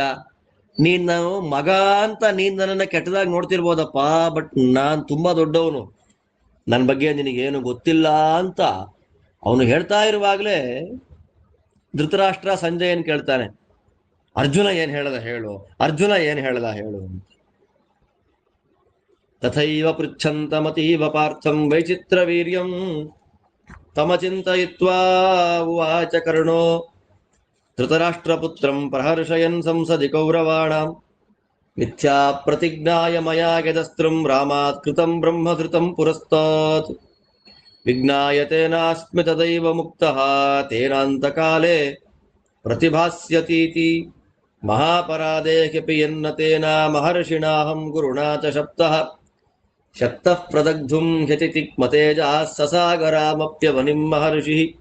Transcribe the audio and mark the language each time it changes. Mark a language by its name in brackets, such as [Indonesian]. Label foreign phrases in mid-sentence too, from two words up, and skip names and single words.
[Kannada] ನೀನು ಮಗ ಅಂತ ನೀನ್ ನನ್ನನ್ನ ಕೆಟ್ಟದಾಗಿ ನೋಡ್ತಿರ್ಬೋದಪ್ಪ, ಬಟ್ ನಾನ್ ತುಂಬಾ ದೊಡ್ಡವನು. ನನ್ನ ಬಗ್ಗೆ ನಿನಗೇನು ಗೊತ್ತಿಲ್ಲ ಅಂತ ಅವನು ಹೇಳ್ತಾ ಇರುವಾಗಲೇ ಧೃತರಾಷ್ಟ್ರ ಸಂಜಯನ್ ಕೇಳ್ತಾನೆ, ಅರ್ಜುನ ಏನ್ ಹೇಳ್ದ ಹೇಳು, ಅರ್ಜುನ ಏನ್ ಹೇಳ್ದ ಹೇಳು ಅಂತ. [Sanskrit] ತಥೈವ ಪೃಚ್ಛಂತಮತೀವ ಪಾರ್ಥಂ ವೈಚಿತ್ರ ವೀರ್ಯಂ ತಮ ಚಿಂತಯಿತ್ವಾ ಉವಾಚ ಕರ್ಣೋ ಧೃತರಾಷ್ಟ್ರಪುತ್ರಂ ಪ್ರಹರ್ಷಯನ್ ಸಂಸದಿ ಕೌರವಾಣಾಂ ಮಿಥ್ಯಾ ಪ್ರತಿಜ್ಞಾಯ ಮಯಾ ಗೆದಸ್ತ್ರಂ ರಾಮಾತ್ ಕೃತಂ ಬ್ರಹ್ಮಧೃತಂ ಪುರಸ್ತಾತ್ ವಿಜ್ಞಾಯತೇನಾಸ್ಮಿ ತದೈವ ಮುಕ್ತಃ ತೇನಾಂತಕಾಲೇ ಪ್ರತಿಭಾಸ್ಯತೀತಿ ಮಹಾಪರಾಧೇ ಕ್ಯಪಿ ಯನ್ನ ತೇನ ಮಹರ್ಷಿಣಾಹಂ ಗುರುಣಾ ಚ ಶಪ್ತಃ ಶಕ್ತಃ ಪ್ರದಗ್ಧುಂ ಹ್ಯತಿತಿಕ್ಮತೇಜಃ ಸಸಾಗರಾಮಪ್ಯವನಿಂ ಮಹರ್ಷಿಃ